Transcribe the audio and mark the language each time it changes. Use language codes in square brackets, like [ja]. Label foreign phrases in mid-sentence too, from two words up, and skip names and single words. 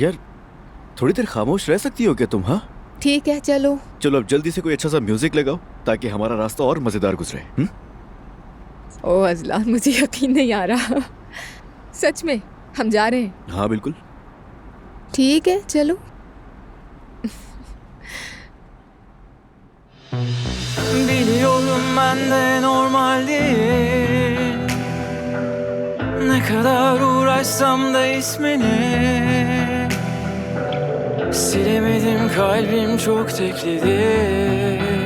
[hi] यार थोड़ी देर खामोश रह सकती हो क्या तुम? हाँ ठीक है चलो। चलो अब जल्दी से कोई अच्छा सा म्यूजिक लगाओ ताकि हमारा रास्ता और मजेदार गुजरे। ओ अजलान, मुझे यकीन नहीं आ रहा। सच में हम जा रहे हैं? हाँ बिल्कुल। ठीक है चलो। [tr] Biliyorum ben de normal değil. Ne kadar uğraşsam da ismini silemedim, kalbim çok tekledi.